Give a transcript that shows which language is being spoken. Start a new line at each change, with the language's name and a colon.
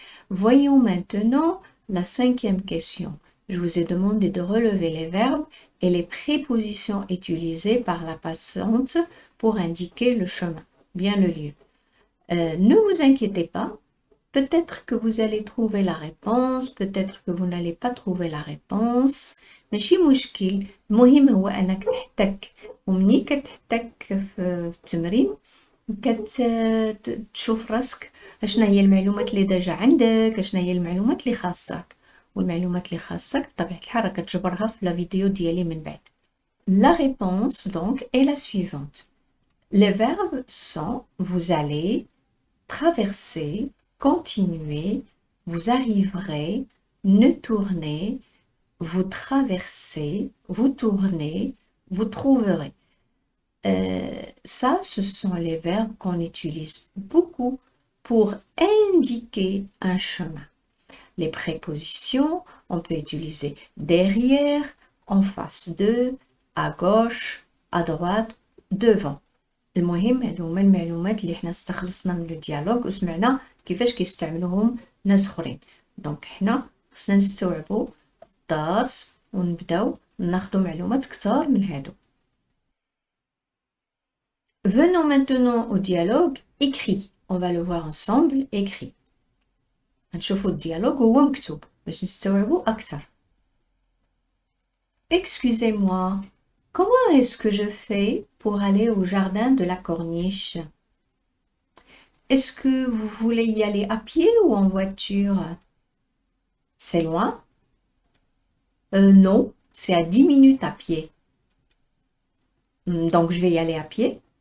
French: Voyons maintenant la cinquième question. Je vous ai demandé de relever les verbes et les prépositions utilisées par la passante pour indiquer le chemin, bien le lieu. Ne vous inquiétez pas. Peut-être que vous allez trouver la réponse, peut-être que vous n'allez pas trouver la réponse.
Arabic: ماشي مشكل، المهم هو أنك تحتك، ومني كتحتك في التمرين كتشوف راسك اشنا هي المعلومات اللي ديجا عندك، اشنا هي المعلومات اللي خاصك، والمعلومات اللي خاصك بطبيعة الحال كتجبرها في لا فيديو ديالي من بعد.
French: La réponse donc est la suivante. Les verbes sont vous allez, traverser, continuer, vous arriverez, ne tournez, vous traversez, vous tournez, vous trouverez. Ça, ce sont les verbes qu'on utilise beaucoup pour indiquer un chemin. Les prépositions, on peut utiliser derrière, en face de, à gauche, à droite, devant.
Arabic: المهم هادو هما المعلومات اللي حنا استخلصنا من لو ديالوج وسمعنا كيفاش كيستعملوهم ناس اخرين. دونك حنا خصنا نستوعبوا الدرس ونبداو ناخدو معلومات كتار من هادو.
French: Venons maintenant au dialogue écrit. On va le voir ensemble écrit.
Arabic: نشوفوا الديالوج هو مكتوب باش نستوعبوا أكثر.
French: Excusez-moi, comment est-ce que je fais pour aller au jardin de la Corniche? Est-ce que vous voulez y aller à pied ou en voiture? C'est loin? Non, c'est à 10 minutes à pied. Donc je vais y aller à pied.